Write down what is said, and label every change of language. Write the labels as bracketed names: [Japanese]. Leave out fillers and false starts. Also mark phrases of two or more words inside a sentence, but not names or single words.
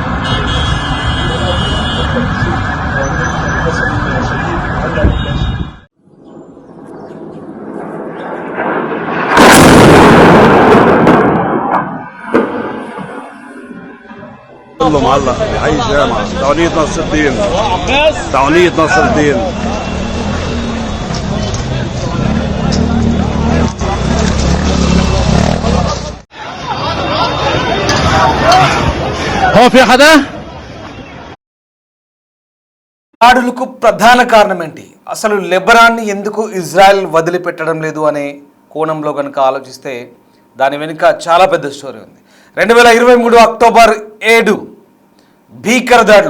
[Arabic] كله معلق بحي الجامعة تعونية نصر الدين، تعونية نصر الدين. هو في حدا؟ [Telugu] దాడులకు ప్రధాన కారణం ఏంటి? అసలు లెబనాన్ని ఎందుకు ఇజ్రాయెల్ వదిలిపెట్టడం లేదు అనే కోణంలో కనుక ఆలోచిస్తే దాని వెనుక చాలా పెద్ద స్టోరీ ఉంది. 2023 అక్టోబర్ 7 భీకర దాడులు.